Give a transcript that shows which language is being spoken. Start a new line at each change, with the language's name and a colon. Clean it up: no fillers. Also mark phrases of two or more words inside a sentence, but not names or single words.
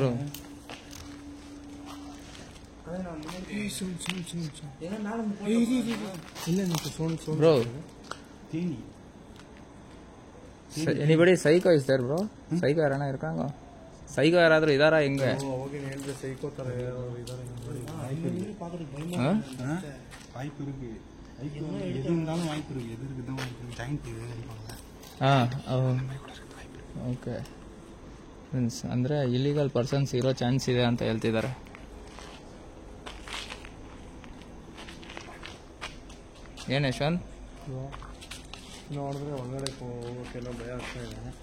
English: bro bro anybody psycho is there bro?
Kannada: ಸೈಕೋ ಯಾರಣ್ಣ ಇರ್ಕಾಂಗ? ಸೈಕೋ ಯಾರಾದ್ರೂ ಇದಾರಾ ಹಿಂಗೆ? ಹೇಳಿದ್ರೆ ಸೈಕೋ ತರ ಇದ್ದಾರೆ.
Tamil: வாய்ப்பு இருக்கு. எது இருந்தாலும் வாய்ப்பு இருக்கு. எது இருக்குதான் வாய்ப்பு இருக்கு. ஜாயிண்ட்
English: okay friends,
Kannada: ಅಂದರೆ
English: illegal persons
Kannada: ಇರೋ ಚಾನ್ಸ್ ಇದೆ ಅಂತ ಹೇಳ್ತಿದ್ದಾರೆ. ಏನು ಯಶವಂತ್? ನೋಡಿದ್ರೆ ಒಳಗಡೆ ಹೋಗೋಕ್ಕೆಲ್ಲ ಭಯ ಆಗ್ತಾ ಇದೆ.